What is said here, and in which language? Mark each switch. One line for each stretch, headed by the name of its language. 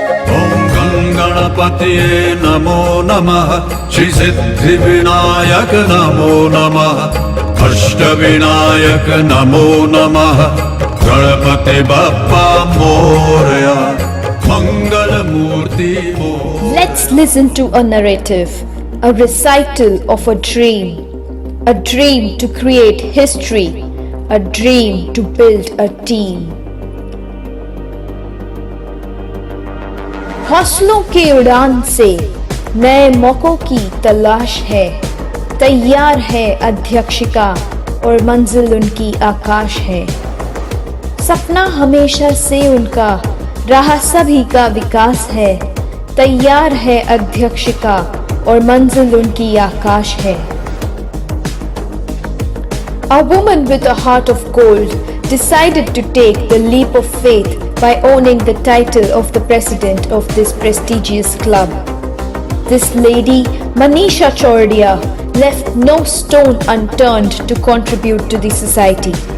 Sanskrit: गणपतिये नमो नमः, श्री सिद्धि विनायक नमो नमः, अष्टविनायक नमो नमः, गणपति बप्पा मोरया, मंगल मूर्ति Morya.
English: Let's listen to a narrative, a recital of a dream to create history, a dream to build a team.
Hindi: हौसलों के उड़ान से नए मौकों की तलाश है, तैयार है अध्यक्षिका और मंजिल उनकी आकाश है। सपना हमेशा से उनका रहा सभी का विकास है, तैयार है अध्यक्षिका और मंजिल उनकी आकाश है।
English: A woman with a heart of gold decided to take the leap of faith by owning the title of the president of this prestigious club. This lady, Manisha Chordia, left no stone unturned to contribute to the society.